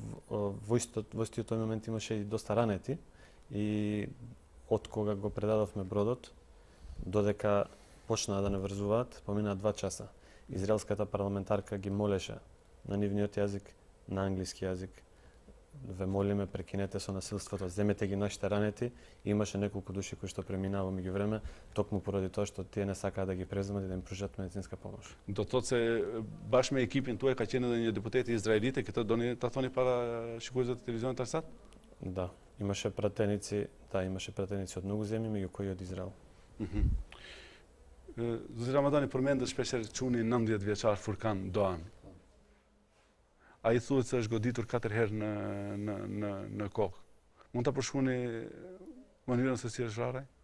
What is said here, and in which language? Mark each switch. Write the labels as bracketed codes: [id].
[mk] Во истиот тој момент имаше и доста ранети и од кога го предадовме бродот, додека почнаа да не врзуваат, поминаа 2 часа. Израелската парламентарка ги молеше на нивниот јазик, на англиски јазик. Ве молиме, прекинете со насилството, земете ги нашите ранети. И имаше неколку души кои што преминаа во меѓувреме, токму поради тоа што тие не сакаа да ги преземат и да им пружат медицинска помош. [sq] Do të thotë se bashkë me ekipin tuaj ka qenë edhe një deputeti izraelite, këtë doni ta thoni para shikuesve të televizionit Tarsat? [mk] Да, имаше пратеници од многу земји, меѓу кои од Израел. [sq] Zoti Ramadani përmendet shpeshherë çuni 19 vjeçar Furkan Doğan. Ai thuhet se është goditur 4 herë në kokë. Mund ta përshkruani mënyrën se si është vrarë?